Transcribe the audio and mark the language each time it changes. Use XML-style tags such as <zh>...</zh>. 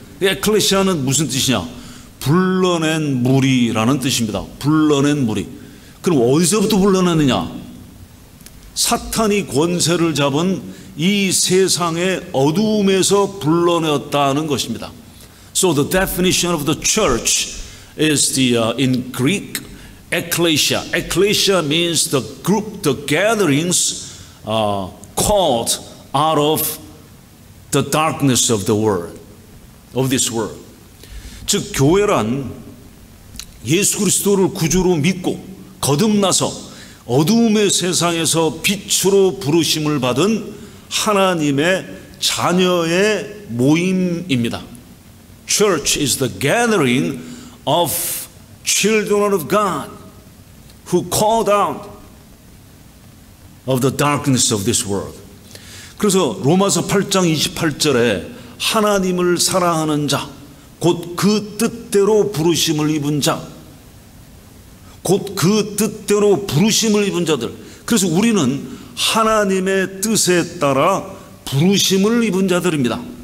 <ko>에클레시아는 무슨 뜻이냐? 불러낸 무리라는 뜻입니다. 불러낸 무리. 그럼 어디서부터 불러내느냐? 사탄이 권세를 잡은 이 세상의 어두움에서 불러내었다는 것입니다.</ko> <en>So the definition of the church is in Greek, ecclesia. Ecclesia means the group, the gatherings called out of the darkness of the world, of this world.</en> <ko>즉 교회란 예수 그리스도를 구주로 믿고 거듭나서 어두움의 세상에서 빛으로 부르심을 받은 하나님의 자녀의 모임입니다.</ko> <en>Church is the gathering of children of God who called out of the darkness of this world.</en> <ko>그래서 로마서 8장 28절에 하나님을 사랑하는 자, 곧 그 뜻대로 부르심을 입은 자, 곧 그 뜻대로 부르심을 입은 자들. 그래서 우리는 하나님의 뜻에 따라 부르심을 입은 자들입니다.</ko>